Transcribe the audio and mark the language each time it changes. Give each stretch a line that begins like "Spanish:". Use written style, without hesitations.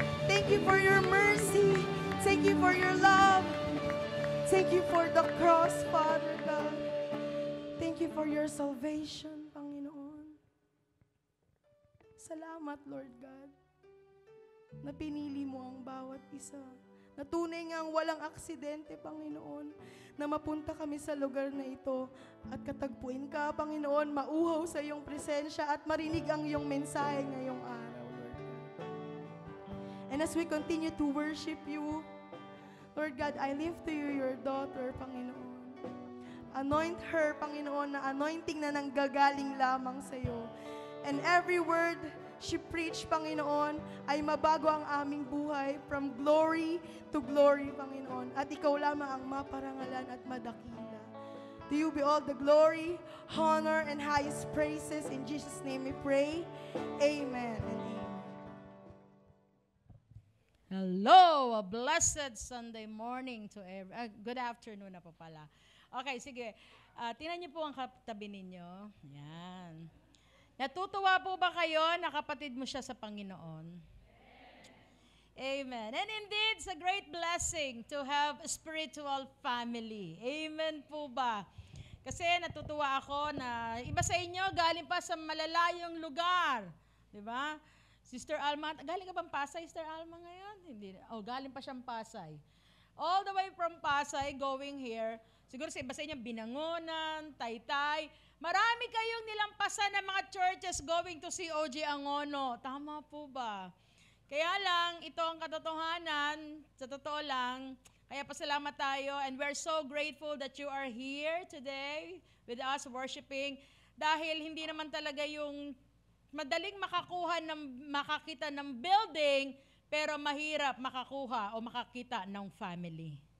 English: Thank you for your mercy. Thank you for your love. Thank you for the cross, Father God. Thank you for your salvation, Panginoon.
Filipino: Salamat, Lord God, na pinili mo ang bawat isa. Na tunay ngang walang aksidente, Panginoon, na mapunta kami sa lugar na ito at katagpuin ka, Panginoon, mauhaw sa iyong presensya at marinig ang iyong mensahe ngayong araw, Lord God.
English: And as we continue to worship you, Lord God, I lift to you your daughter, Panginoon. Anoint her,
Filipino: Panginoon, na anointing na nanggagaling lamang sa iyo.
English: And every word she preached, Panginoon,
Filipino: ay mabago ang aming buhay
English: from glory to glory, Panginoon.
Filipino: At ikaw lamang ang maparangalan at madakila.
English: To you be all the glory, honor, and highest praises. In Jesus' name we pray. Amen and amen. Hello! A blessed Sunday morning to good afternoon
Filipino: na po pala.
English: Okay, sige.
Filipino: Tingnan niyo po ang katabi ninyo. Yan. Natutuwa po ba kayo na kapatid mo siya sa Panginoon?
English: Amen. And indeed, it's a great blessing to have a spiritual family.
Filipino: Amen po ba? Kasi natutuwa ako na iba sa inyo galing pa sa malalayong lugar. Di ba? Sister Alma, galing ka bang Pasay, Sister Alma ngayon? Hindi. Oh, galing pa siyang Pasay.
English: All the way from Pasay, going here.
Filipino: Siguro sa iba sa inyo, Binangonan, Taytay. Marami kayong nilampasan ng mga churches going to COG Angono. Tama po ba? Kaya lang, ito ang katotohanan. Sa totoo lang, kaya pasalamat tayo.
English: And we're so grateful that you are here today with us worshiping.
Filipino: Dahil hindi naman talaga yung madaling makakita ng building, pero mahirap makakuha o makakita ng family.